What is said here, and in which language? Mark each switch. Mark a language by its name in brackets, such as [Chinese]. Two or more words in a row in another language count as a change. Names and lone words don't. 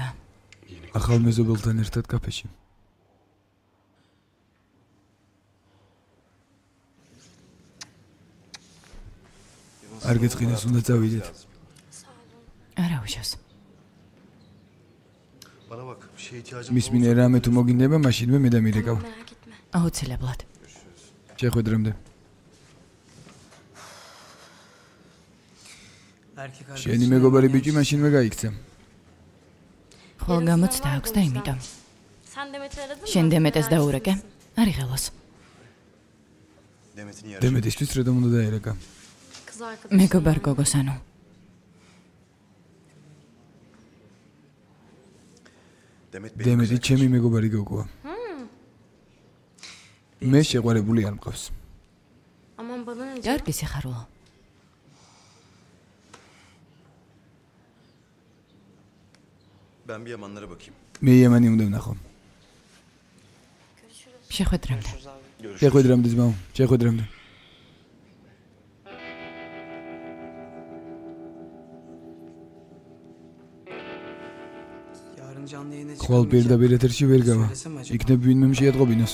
[Georgian] ახალ მეზობელთან ერთად კაფეში. არ გეწყინეს, უნდა წავიდეთ. არა უშავს. [Turkish] Bana bak bir şeye ihtiyacım [Georgian] მის მინე რამე თუ მოგინდება, მაშინვე მე დამირეკავ. [Turkish] Merak etme. [Georgian] აუცილებლად. შეხვედრამდე. შენი მეგობარი ბიჭი მაშინვე გაიქცა. ხოლ გამოცდა აქვს და იმიტომ. [Turkish] Sen Demet'i aradın mı? [Georgian] შენ დემეტეს დაურეკე. არი ხელოს. [Turkish] Demet'in yarışı. [Georgian] დემეტისთვის რატომ უნდა დაერეკა? [Turkish] Kız arkadaşım. [Georgian] მეგობარ გოგოს ანუ. Demet დემეტი ჩემი მეგობარი გოგოა. მე შეყვარებული არ მყავს. [Turkish] Aman bana ne canım? [Georgian] კარგი სიხარულო. [Turkish] Ben bir Yamanlara bakayım. [Georgian] მე იამანი უნდა ვნახო. შეხვედრამდე. შეხვედრამდე ძმაო, შეხვედრამდე. [Turkish] Yarın canlı yayına [Georgian] ხვალ პირდაპირ ეთერში ვერ გავა. იქნებ ვინმე შეატყობინოს.